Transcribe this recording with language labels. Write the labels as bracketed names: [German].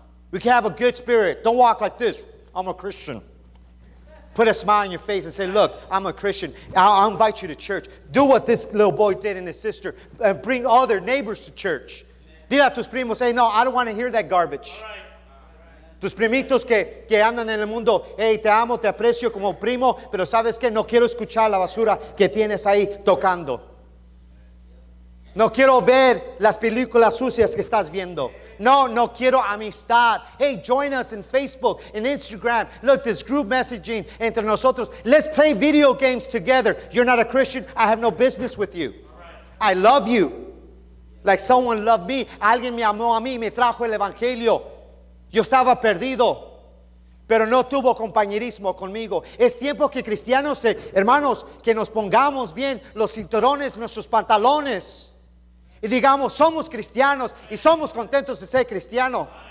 [English] We can have a good spirit. Don't walk like this. I'm a Christian. Put a smile on your face and say, look, I'm a Christian. I'll invite you to church. Do what this little boy did and his sister. Bring all their neighbors to church. [Spanish] Dile a tus primos, [English] say, no, I don't want to hear that garbage. [Spanish] Tus primitos que andan en el mundo, hey, te amo, te aprecio como primo, pero sabes que no quiero escuchar la basura que tienes ahí tocando. No quiero ver las películas sucias que estás viendo. No quiero amistad. [English] Hey, join us in Facebook and Instagram. Look, this group messaging [Spanish] entre nosotros. [English] Let's play video games together. You're not a Christian. I have no business with you. I love you. Like someone loved me. [Spanish] Alguien me amó a mí, me trajo el evangelio. Yo estaba perdido, pero no tuvo compañerismo conmigo. Es tiempo que cristianos, hermanos, que nos pongamos bien los cinturones, nuestros pantalones. Y digamos, somos cristianos y somos contentos de ser cristianos.